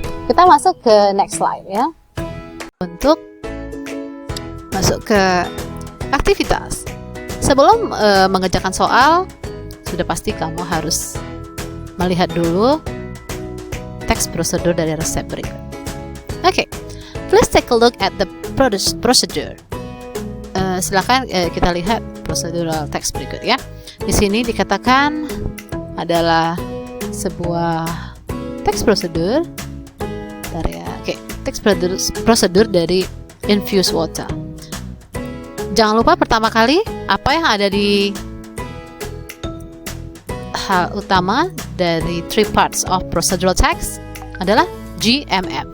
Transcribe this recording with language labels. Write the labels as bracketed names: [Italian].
[Indonesian] Kita masuk ke next slide ya. Untuk masuk ke aktivitas. Sebelum mengerjakan soal, sudah pasti kamu harus melihat dulu text prosedur dari resep berikut. [English] Oke, please take a look at the procedure. [Indonesian] Silakan kita lihat procedural text berikut ya. Di sini dikatakan adalah sebuah text prosedur dari text prosedur dari infused water. Jangan lupa pertama kali apa yang ada di hal utama dari [English] 3 parts of procedural text [Indonesian] adalah GMM.